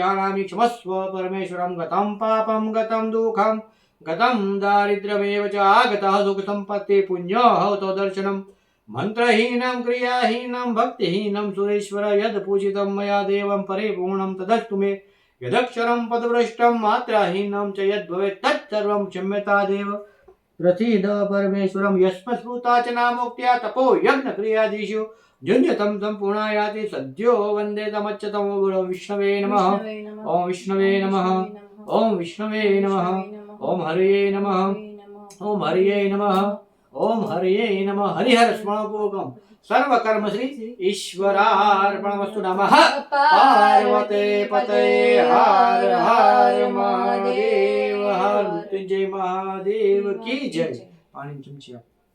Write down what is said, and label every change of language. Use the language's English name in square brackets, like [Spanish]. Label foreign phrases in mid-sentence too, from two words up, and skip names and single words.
[Sanskrit] जानामि क्षमस्व परमेश्वरं गतं पापं गतं दुःखं गतं दारिद्र्यमेव च आगतः सुखसम्पत्ति पुण्यः तव दर्शनं मंत्रहीनं क्रियाहीनं भक्तिहीनं सुरेश्वर यद् पूजितं मया देवं परिपूर्णं तदस्तु मे યદક્ષરમ पदभ्रष्टम् मात्राहीनम् च यद् भवेत् तत्सर्वम् क्षम्यतादेव प्रथिद परमेश्वरम् यस्मस्मृता च नामोक्त्या तपो यज्ञ क्रियादिषु जुन्यतम सम्पूर्णायाति सद्यो वन्दे तमच्चतमो गुणो विष्णवे नमः ॐ विष्णवे नमः ॐ विष्णवे नमः ॐ हरये नमः ॐ हरये नमः ॐ हरये नमः हरिहर स्मरणपूर्वकम् सर्वकर्म श्री ईश्वरार्पणमस्तु नमः पार्वते पते हर हर महादेव हर मृत्युंजय महादेव की जय [Gujarati] પાણી ચમચી આપ